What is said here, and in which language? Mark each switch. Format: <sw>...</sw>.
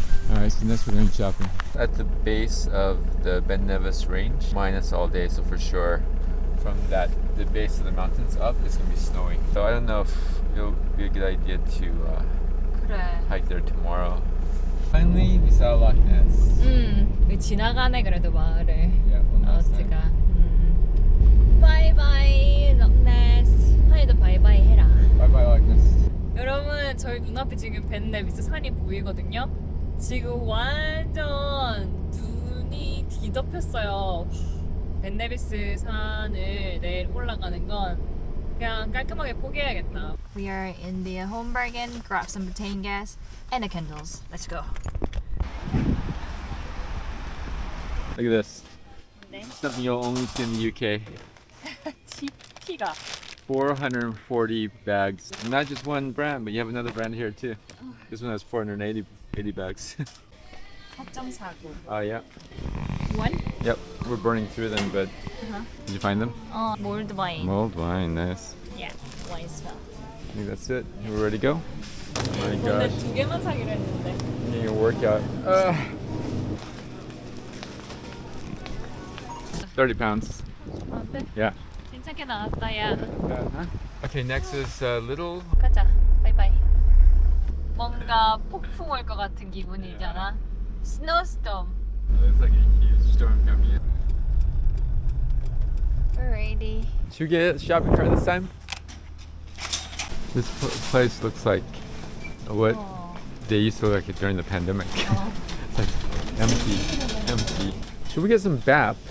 <en>Alright, so next we're going shopping. At the base of the Ben Nevis range, minus all day, so for sure from the base of the mountains up, it's going to be snowing. So I don't know if it'll be a good idea to</en> <ko>그래.</ko> <en>hike there tomorrow. Finally only we saw Loch Ness.</en> <ko>지나가네 그래도 마을을.</ko> <en>Yeah, one last time.</en> <ko>어디가? 바이바이 럭네스. 하이도 바이바이 해라.</ko> <en>Bye bye Loch Ness.</en> <ko>여러분 저희 눈앞에 지금 벤네비스 산이 보이거든요. 지금 완전 눈이 뒤덮였어요. 벤네비스 산을 내일 올라가는 건 그냥 깔끔하게 포기해야겠다.</ko> <en>We are in the home bargain. Grab some butane gas and the candles. Let's go. Look at this.</en> <ko>네.</ko> <en>Something you'll only see in the UK.</en> <ko>TP가</ko> <en>440 bags. Not just one brand, but you have another brand here too. This one has 480 bags. 4.49. Oh yeah. One? Yep. We're burning through them, but did you find them? Mulled wine. Mulled wine, nice. Yeah, wine smell. I think that's it. We're ready to go. Oh my</en> <ko>근데</ko> <en>gosh.</en> <ko>두 개만 사기로 했는데.</ko> <en>Need a workout. 30 pounds.</en> <ko>어때?</ko> <en>Yeah.</en> <ko>괜찮게 나왔다 야.</ko> <en>Okay, next is little.</en> <ko>가자. 바이바이. 뭔가 폭풍 올 것 같은 기분이잖아.</ko> <en>Snowstorm. Looks like a huge storm coming in. Alrighty. Should we get a shopping cart this time? This place looks like what they used to look like during the pandemic. It's like empty. Should we get some BAP?</en>